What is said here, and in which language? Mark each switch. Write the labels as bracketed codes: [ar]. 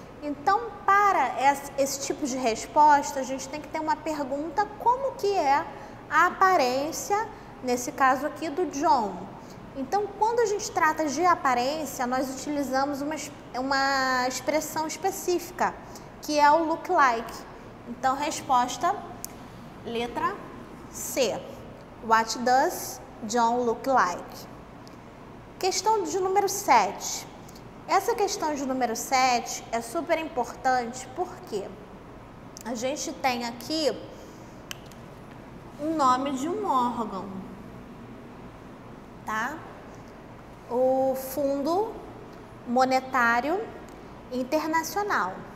[pt] Então, para esse tipo de resposta, a gente tem que ter uma pergunta: como que é a aparência, nesse caso aqui, do John? Então, quando a gente trata de aparência, nós utilizamos uma expressão específica, que é o look like. Então, resposta, letra C. [en] What does John look like? [pt] Questão de número 7. Essa questão de número 7 é super importante porque a gente tem aqui o nome de um órgão, tá? O Fundo Monetário Internacional.